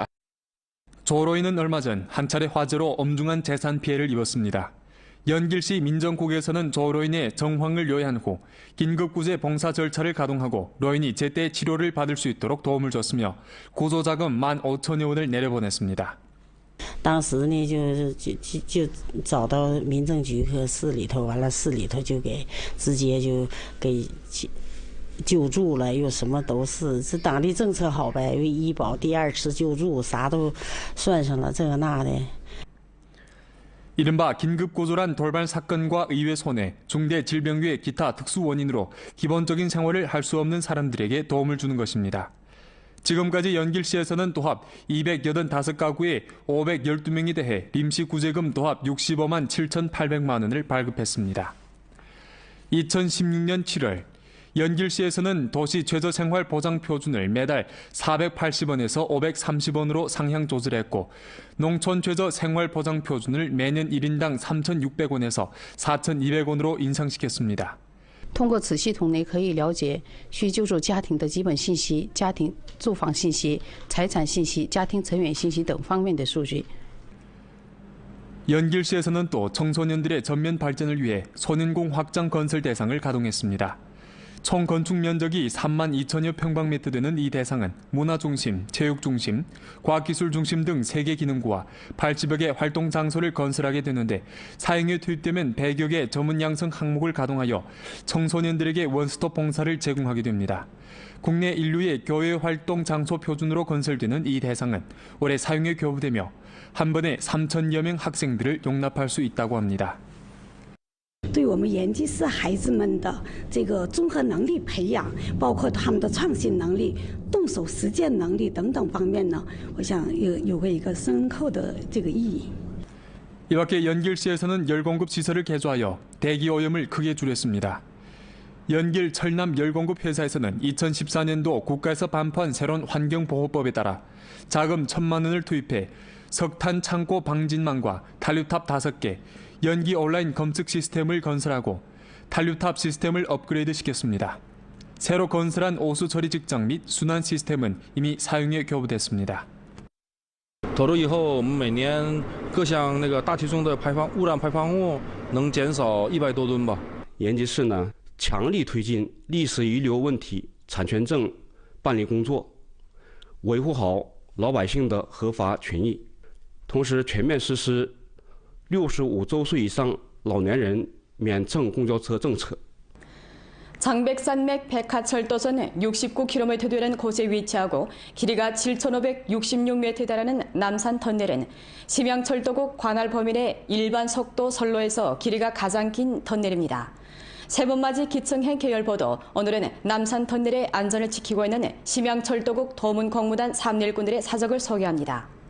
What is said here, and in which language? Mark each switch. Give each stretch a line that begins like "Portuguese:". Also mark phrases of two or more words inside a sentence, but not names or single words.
Korean: 조로인은 얼마 전 한 차례 화재로 엄중한 재산 피해를 입었습니다. 연길시 민정국에서는 조로인의 정황을 요해한 후 긴급구제 봉사 절차를 가동하고 로인이 제때 치료를 받을 수 있도록 도움을 줬으며 구조자금 15,000여 원을 내려보냈습니다.
Chinese: 当时呢，就找到民政局和市里头，完了市里头就直接给救助了，又什么都是，这党的政策好呗，为医保第二次救助啥都算上了，这个那的。
Korean: 이른바 긴급구조란 돌발 사건과 의회 손해, 중대 질병 외 기타 특수 원인으로 기본적인 생활을 할 수 없는 사람들에게 도움을 주는 것입니다. 지금까지 연길시에서는 도합 285가구에 512명이 대해 임시구제금 도합 65만 7,800만 원을 발급했습니다. 2016년 7월 연길시에서는 도시 최저생활보장표준을 매달 480원에서 530원으로 상향 조절했고 농촌 최저생활보장표준을 매년 1인당 3,600원에서 4,200원으로 인상시켰습니다.
Chinese: 通过此系统内可以了解需救助家庭的基本信息、家庭住房信息、财产信息、家庭成员信息等方面的数据。
Korean: 연길시에서는 또 청소년들의 전면 발전을 위해 소년공 확장 건설 대상을 가동했습니다. 총 건축 면적이 3만 2천여 평방미터 되는 이 대상은 문화중심, 체육중심, 과학기술중심 등 3개 기능구와 80여 개 활동 장소를 건설하게 되는데 사용에 투입되면 100여 개 전문 양성 항목을 가동하여 청소년들에게 원스톱 봉사를 제공하게 됩니다. 국내 인류의 교외 활동 장소 표준으로 건설되는 이 대상은 올해 사용에 교부되며 한 번에 3,000여 명 학생들을 용납할 수 있다고 합니다.
Chinese: 对我们延吉市孩子们的这个综合能力培养，包括他们的创新能力、动手实践能力等等方面呢，我想有一个深刻的这个意义。
Korean: 이 밖에 연길시에서는 열공급 시설을 개조하여 대기 오염을 크게 줄였습니다. 연길 철남 열공급 회사에서는 2014년도 국가에서 반포한 새로운 환경보호법에 따라 자금 1,000만 원을 투입해 석탄 창고 방진망과 탄류탑 5개, 연기 온라인 검측 시스템을 건설하고 탄류탑 시스템을 업그레이드 시켰습니다. 새로 건설한 오수 처리 직장 및 순환 시스템은 이미 사용에 교부됐습니다.
Chinese: 投入以后，我们每年各项大气中的污染排放物能减少100多吨吧。延吉市呢，强力推进历史遗留问题产权证办理工作，维护好老百姓的合法权益，同时全面实施65周岁以上老年人免乘公交车政策。
Korean: 장백산맥 백하철도선 69km 되는 곳에 위치하고 길이가 7,566m에 달하는 남산터널은 심양철도국 관할 범위내 일반 속도 선로에서 길이가 가장 긴 터널입니다. 세번맞이 기층행 계열보도 오늘은 남산터널의 안전을 지키고 있는 심양철도국 도문공무단 3일군들의 사적을 소개합니다.